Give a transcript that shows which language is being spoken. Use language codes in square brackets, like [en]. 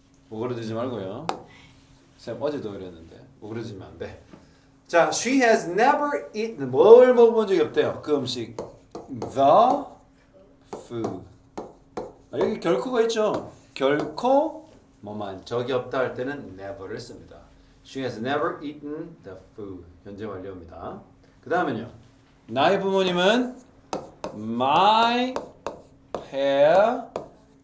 [ko] 오그라들지 말고요. 쌤 어제도 그랬는데 오그라들면 안 돼. 자, [en] she has never eaten [ko] 뭘 먹어본 적이 없대요. 그 음식. [en] The food. [ko] 여기 결코가 있죠. 결코 뭐만 적이 없다 할 때는 never를 씁니다. [en] She has never eaten the food. [ko] 현재 완료입니다. 그 다음은요. 나의 부모님은 [en] my parents.